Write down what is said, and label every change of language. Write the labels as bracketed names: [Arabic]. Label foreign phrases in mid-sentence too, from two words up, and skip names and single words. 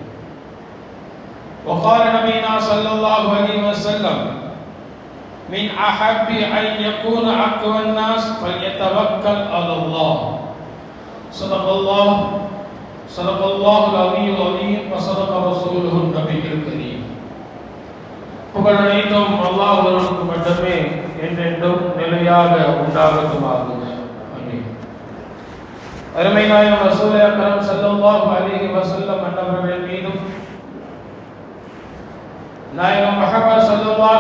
[Arabic] وقال نبينا صلى الله عليه وسلم من أحب أن يكون أقوى الناس فليتوكل على الله. صدق الله العلي العظيم وصدق رسوله النبي الكريم. [Tamil] புகழ் அனைத்தும் அல்லாஹ் ஒருவனுக்கு மட்டுமே என்றென்றும் நிலையாக உண்டாகட்டுமாக. ஆமீன். அருமை நாயகம் ரசூல் அக்ரம் [Arabic] صلى الله عليه وسلم [Tamil] அன்னவர்கள் மீதும் நாயகம் முஹம்மது ஸல்லல்லாஹு